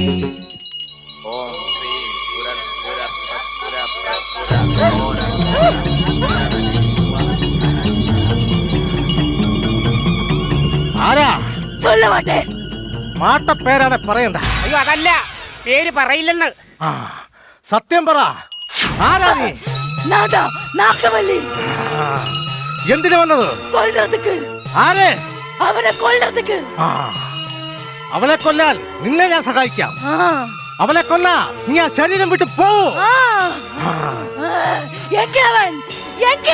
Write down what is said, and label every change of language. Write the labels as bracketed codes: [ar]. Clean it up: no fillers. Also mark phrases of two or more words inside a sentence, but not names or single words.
[ml] ആരാ? [ta] சொல்ல மாட்டேன். [ml] മാട്ടപ്പേരാണ് പറയണ്ട. അയ്യോ അതല്ല, പേര് പറയില്ലെന്ന്. സത്യം പറ, ആരാ നീ? [ta] நாதா நாகவல்லி. [ml] എന്തിനു വന്നത്? [ta] கொல்றதுக்கு. [ml] ആരെ? അവനെ കൊല്ലുന്നതുക്ക്. അവനെ കൊല്ലാൻ നിന്നെ ഞാൻ സഹായിക്കാം. അവനെ കൊല്ലാ നീ ആ ശരീരം വിട്ട് പോ. എங்கே അവൻ? എங்கே?